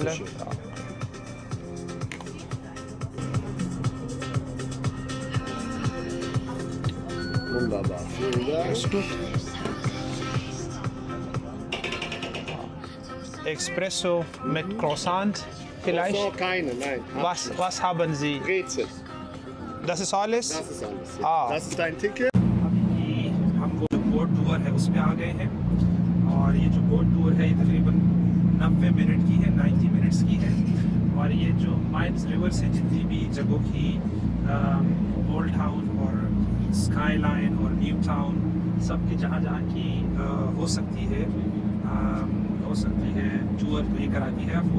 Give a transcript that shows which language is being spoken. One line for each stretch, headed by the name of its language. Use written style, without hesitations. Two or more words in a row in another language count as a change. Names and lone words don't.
German: Bitteschön. Wunderbar. Vielen Dank. Ist gut. Espresso mit Croissant vielleicht? So, keine, nein. Was haben Sie? Brezel. Das ist alles? Das ist alles. Ja. Ah. Das ist dein Ticket.
Hindi: अभी हम वो जो
English: boat tour
Hindi: है उस पे आ गए हैं और ये जो
English: boat tour
Hindi: है ये तकरीबन 90 मिनट की है, 90 मिनट्स की है। और ये जो माइन्स रिवर से जितनी भी जगहों की
English: old town
Hindi: और
English: sky line
Hindi: और
English: new town
Hindi: सब की जहाँ जहाँ की हो सकती है टूर तो ये कराती है आपको।